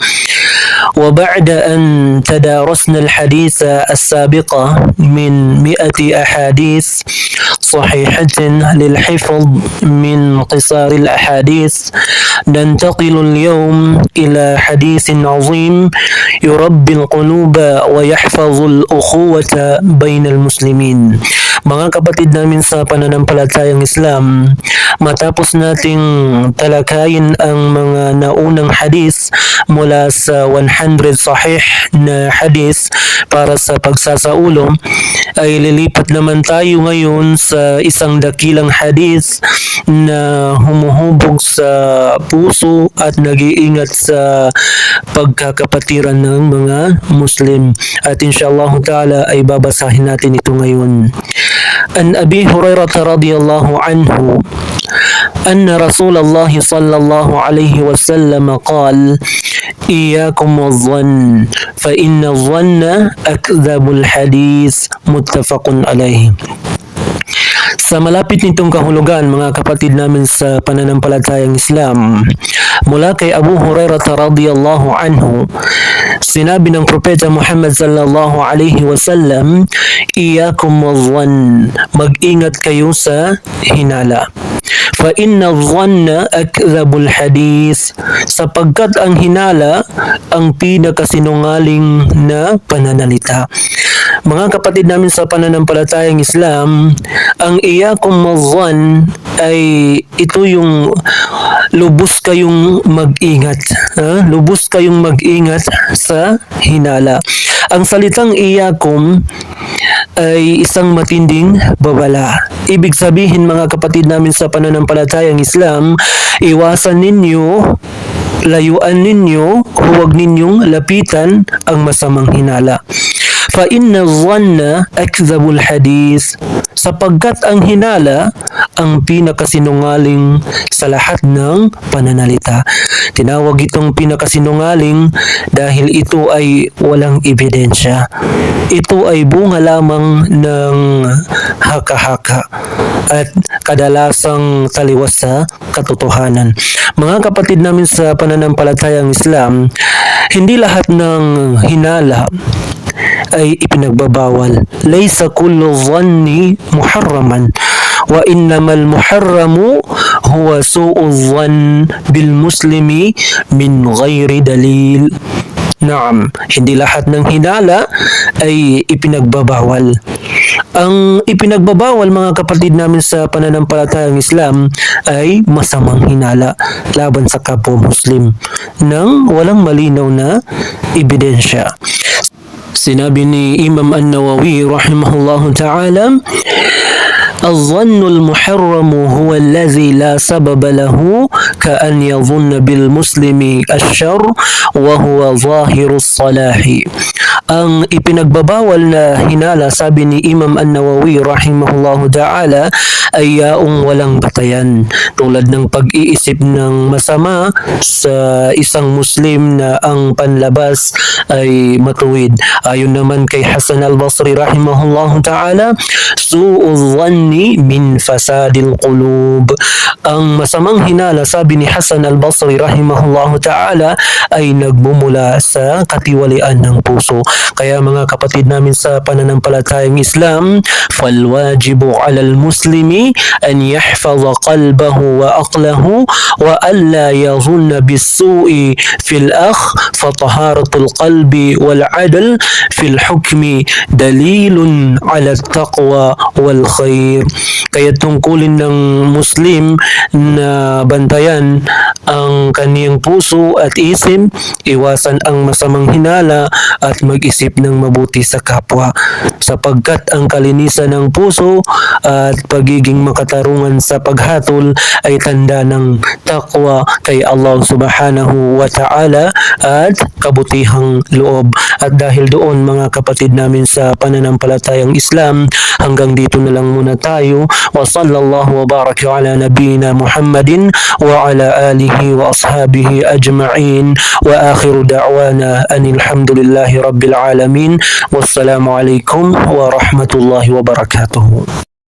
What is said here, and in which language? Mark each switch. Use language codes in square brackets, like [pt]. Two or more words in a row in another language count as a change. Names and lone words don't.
[ar] وبعد أن تدارسنا الحديث السابقة من 100 أحاديث صحيحة للحفظ من قصار الأحاديث، ننتقل اليوم إلى حديث عظيم يربي القلوب ويحفظ الأخوة بين المسلمين. [tl] Mga kapatid namin sa pananampalatayang Islam, matapos nating talakayin ang mga naunang hadis mula sa 100 sahih na hadis para sa pagsasaulo, ay lilipat naman tayo ngayon sa isang dakilang hadis na humuhubog sa puso at nag-iingat sa pagkakapatiran ng mga Muslim. At [ar] إن شاء الله تعالى [tl] ay babasahin natin ito ngayon. [ar] عن أبي هريرة رضي الله عنه أن رسول الله صلى الله عليه وسلم قال: إياكم والظن فإن الظن أكذب الحديث. متفق عليه. [tl] Sa malapit nitong kahulugan, mga kapatid namin sa pananampalatayang Islam, mula kay Abu Hurairah [ar] رضي الله عنه, [tl] sinabi ng Propeta Muhammad [ar] صلى الله عليه وسلم, "إياكم والظن, [tl] mag-ingat kayo sa hinala. [ar] فإن الظن أكذب الحديث, [tl] sapagkat ang hinala ang pinakasinungaling na pananalita." Mga kapatid namin sa pananampalatayang Islam, ang [ar] إياكم والظن [tl] ay ito yung lubos kayong mag-ingat. Lubos kayong mag-ingat sa hinala. Ang salitang iyakum ay isang matinding babala. Ibig sabihin, mga kapatid namin sa pananampalatayang Islam, iwasan ninyo, layuan ninyo, huwag ninyong lapitan ang masamang hinala. [ar] فإن الظن أكذب الحديث, [tl] sapagkat ang hinala ang pinakasinungaling sa lahat ng pananalita. Tinawag itong pinakasinungaling dahil ito ay walang ebidensya. Ito ay bunga lamang ng haka-haka at kadalasang taliwas sa katotohanan. Mga kapatid namin sa pananampalatayang Islam, hindi lahat ng hinala ay ipinagbabawal. [ar] ليس كل ظن محرما وإنما المحرم هو سوء ظن بالمسلم من غير دليل. Naam, [tl] hindi lahat ng hinala ay ipinagbabawal. Ang ipinagbabawal, mga kapatid namin sa pananampalatayang Islam, ay masamang hinala laban sa kapwa Muslim nang walang malinaw na ebidensya. Sinabi ni [ar] Imam An-Nawawi رحمه الله تعالى, الظن المحرم هو الذي لا سبب له كأن يظن بالمسلم الشر وهو ظاهر الصلاح. [tl] Ang ipinagbabawal na hinala, sabi ni Imam An-Nawawi [ar] رحمه الله تعالى, [tl] ay yaong walang batayan, tulad ng pag-iisip ng masama sa isang Muslim na ang panlabas ay matuwid. Ayon naman kay Hasan al-Basri [ar] رحمه الله تعالى, سوء الظن من فساد القلوب. [tl] Ang masamang hinala, sabi ni Hasan al-Basri [ar] رحمه الله تعالى, [tl] ay nagmumula sa katiwalian ng puso. Kaya mga kapatid namin sa pananampalatayang Islam, [ar] فالواجب على المسلم أن يحفظ قلبه وعقله وألا يظن بالسوء في الأخ فطهارة القلب والعدل في الحكم دليل على التقوى والخير. [tl] Kaya tungkulin ng Muslim na bantayan ang kaniyang puso at isip, iwasan ang masamang hinala at mag mag-isip ng mabuti sa kapwa, sapagkat ang kalinisan ng puso at pagiging makatarungan sa paghatol ay tanda ng takwa kay Allah [ar] سبحانه وتعالى [tl] at kabutihang loob. At dahil doon mga kapatid namin sa pananampalatayang Islam, hanggang dito na lang muna tayo. [ar] وصلى الله وبارك على نبينا محمد وعلى آله وأصحابه أجمعين وآخر دعوانا أن الحمد لله رب العالمين. والسلام عليكم ورحمة الله وبركاته.